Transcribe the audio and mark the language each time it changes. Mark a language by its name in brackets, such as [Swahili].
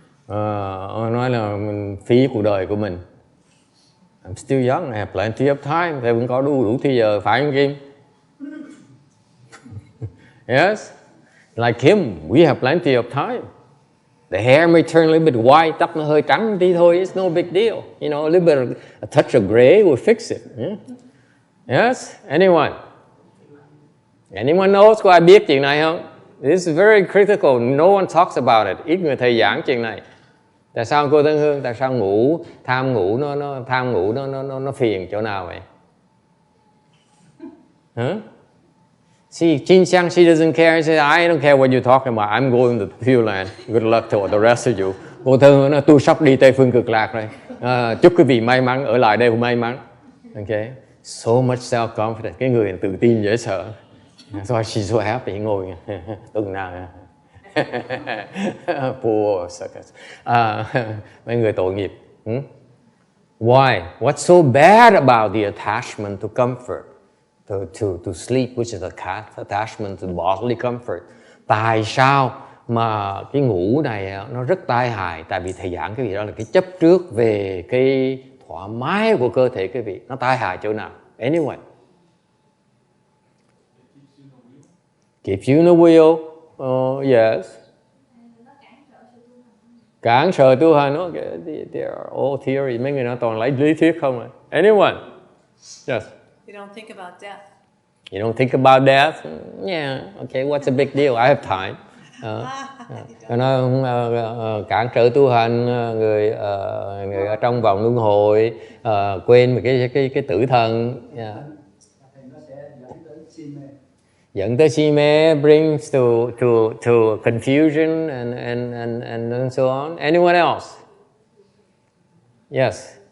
[Vietnamese] Nói là mình phí cuộc đời của mình. [English] I'm still young, I have plenty of time. [Vietnamese] Thầy vẫn có đủ thời giờ, phải không Kim? [English] Yes. Like him, we have plenty of time. The hair may turn a little bit white, [Vietnamese] tóc nó hơi trắng tí thôi, [English] it's no big deal. A little bit, a touch of gray will fix it. Yeah? Yes? Anyone knows [Vietnamese] có ai biết chuyện này không? [English] This is very critical. No one talks about it. [Vietnamese] Ít người thầy giảng chuyện này. Tại sao cô Tân Hương? Tại sao tham ngủ nó phiền chỗ nào vậy? Huh? [English] See, Chin Xiang, she doesn't care. She says, I don't care what you're talking about. I'm going to Pure Land. Good luck to the rest of you. [Vietnamese] Cô Tân Hương nói, tôi sắp đi Tây Phương Cực Lạc rồi. Chúc quý vị may mắn, ở lại đây may mắn. [English] Okay? So much self-confidence. [Vietnamese] Cái người tự tin dễ sợ. [English] That's why she's so happy. [Vietnamese] Ngồi tuần nào. [English] Poor suckers. [Vietnamese] Mấy người tội nghiệp. [English] Why? What's so bad about the attachment to comfort? To sleep, which is a attachment to bodily comfort. [Vietnamese] Tại sao mà cái ngủ này nó rất tai hại? Tại vì thầy giảng cái gì đó là cái chấp trước về cái thoải mái của cơ thể quý vị, nó tai hại chỗ nào? [English] Anyway. Keeps you in the wheel. Yes. [Vietnamese] Cản trở tu hành. [English] Okay. They are all theory. [Vietnamese] Mấy người nó toàn lấy lý thuyết không à. [English] Anyone? Yes. You don't think about death. You don't think about death? Yeah. Okay, what's the big deal? I have time. [Vietnamese] Nó cản trở tu hành, người ở trong vòng luân hồi, quên về cái tử thần. [English] Yeah. [Vietnamese] Dẫn tới si mê, [English] brings to confusion and so on. Anyone else? Yes.